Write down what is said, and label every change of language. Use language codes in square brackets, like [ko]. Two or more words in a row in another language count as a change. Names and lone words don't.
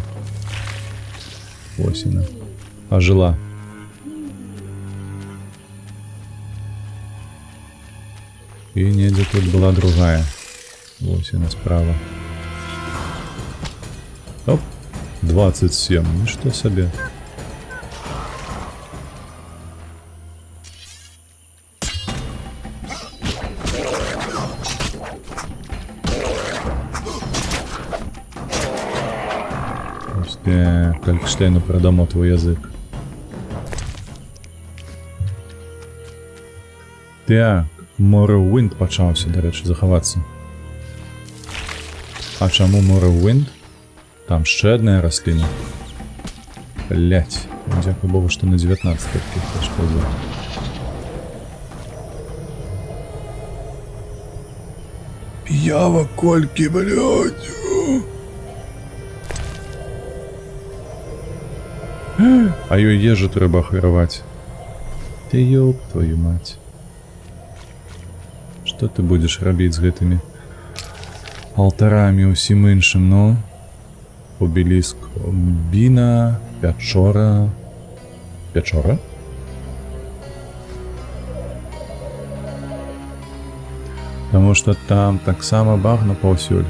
[be] Вось яна. Ажила. І недзе тут была другая. Вось яна справа. Оп, 27, нішто сабе. [uk] Ось Калькштейну передамо твій язик. [be] Так, Morrowind пачаўся, дарэчы, захавацца. А чаму Morrowind? [uk] Там ще одна расліна. Блять, дякую Богу, [be] што на 19 таких пошкодил. П'ява колькі, блять. А ёй ежу трэба ахвяраваць. [ru] Ты ёб твою мать. [be] Што ты будзеш рабіць з гэтымі алтарамі ўсім іншым, ну? Обеліск Біна, Пячора. Пячора? Таму што там таксама багна паўсюль.